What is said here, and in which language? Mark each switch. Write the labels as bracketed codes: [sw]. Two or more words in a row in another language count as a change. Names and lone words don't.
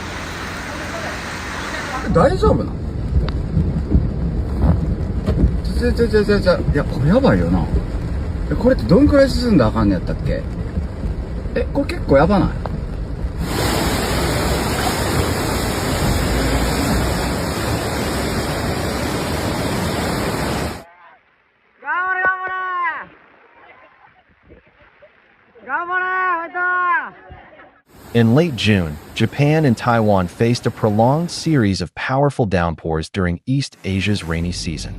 [ja] 大丈夫なの？いや、これやばいよな。これってどんくらい進んだらあかんのやったっけ？これ結構やばない？頑張れ頑張れ [en] In late June, Japan and Taiwan faced a prolonged series of powerful downpours during East Asia's rainy season.